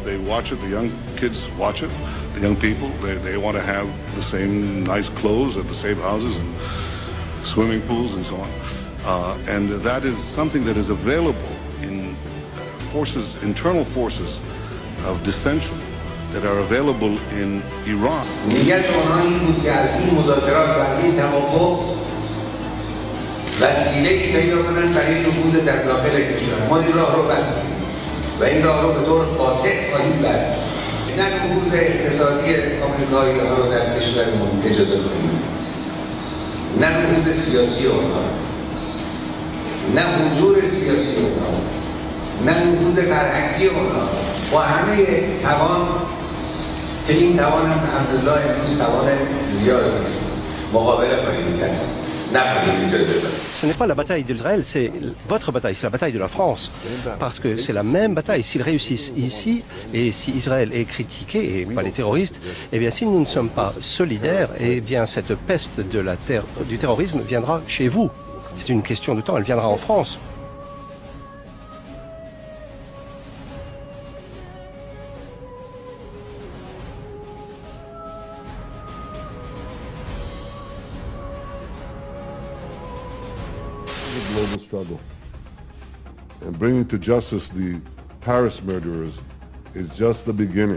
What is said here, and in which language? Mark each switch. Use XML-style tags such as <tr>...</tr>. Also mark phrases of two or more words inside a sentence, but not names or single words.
<en>They watch it, the young kids watch it, the young people, they want to have the same nice clothes and the same houses and swimming pools and so on. And that is something that is available in internal forces of dissension that are available in Iran.</en> <fa>وسیله‌ای پیدا کنن برای نفوذ در داخل کشور. ما این راه رو بستیم و این راه رو به طور قاطع خواهیم بست. نه نفوذ اقتصادی آمریکایی‌ها رو در کشورمون اجازه کنیم، نه نفوذ سیاسی اونها، نه حضور سیاسی اونها، نه نفوذ فرهنگی اونها، با همه توان که این توان هم الحمدلله امروز توان زیادی است، مقابله خواهیم کرد.</fa> <fr>Ce n'est pas la bataille d'Israël, c'est votre bataille, c'est la bataille de la France. Parce que c'est la même bataille. S'ils réussissent ici, et si Israël est critiqué, et pas les terroristes, eh bien si nous ne sommes pas solidaires, eh bien cette peste du terrorisme viendra chez vous. C'est une question de temps, elle viendra en France.</fr> <en>Global struggle. And bringing to justice the Paris murderers is just the beginning.</en>